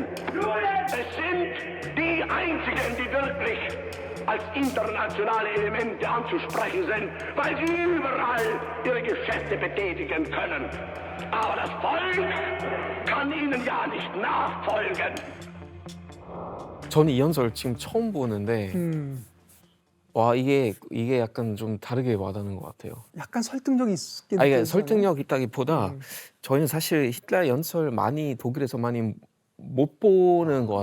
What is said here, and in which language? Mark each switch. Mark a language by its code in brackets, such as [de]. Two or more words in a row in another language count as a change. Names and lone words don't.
[de] Es sind die Einzigen, die wirklich als internationale Elemente anzusprechen sind, weil sie überall ihre Geschäfte betätigen können. Aber das Volk kann ihnen ja nicht nachfolgen. [ko] 저는 이 연설 지금 처음 보는데 와 이게 약간 좀 다르게 와닿는 것 같아요. 약간 설득력이 있긴 이게 있잖아요. 설득력 있다기보다 저희는 사실 히틀러 연설 많이 독일에서 많이 못 보는 것